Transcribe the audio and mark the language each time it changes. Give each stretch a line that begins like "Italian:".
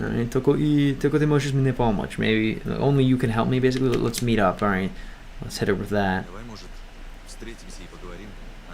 Russian: Только ты можешь мне помочь.
English: Maybe only you can help me. Basically, let's meet up. All right, let's hit it with that.
Russian: Давай, может, встретимся и поговорим, а?